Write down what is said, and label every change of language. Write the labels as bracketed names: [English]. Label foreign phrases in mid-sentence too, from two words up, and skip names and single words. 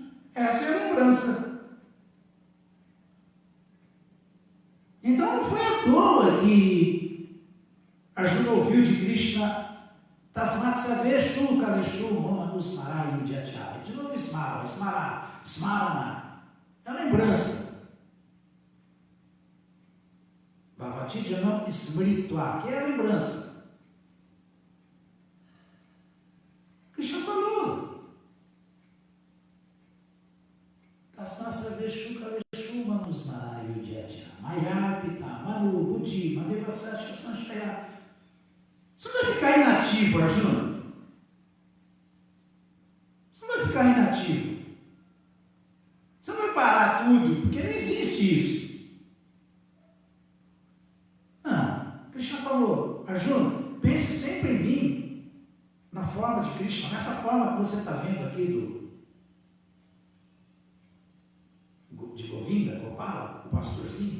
[Portuguese] Essa é a lembrança. Então não foi à toa que Arjuna ouviu de Krishna [Sanskrit] तस्मात् सर्वेषु कालेषु मामनु स्मर युध्यच. [Portuguese] De novo Smarana. É a lembrança. [Sanskrit] भवति यम् स्मृत्वा, [Portuguese] que é a lembrança. Krishna falou. [Sanskrit] तस्मात् सर्वेषु कालेषु मामनु स्मर युध्यच. मय्यर्पित, मनो, बुद्धिः, मामेवैष्यसि, असंशयः. [Portuguese] Você não vai ficar inativo, Arjuna. Você não vai ficar inativo. Você não vai parar tudo, porque não existe isso. Não. Krishna falou, Arjuna, pense sempre em mim, na forma de Krishna, nessa forma que você está vendo aqui de Govinda, Gopala, o pastorzinho.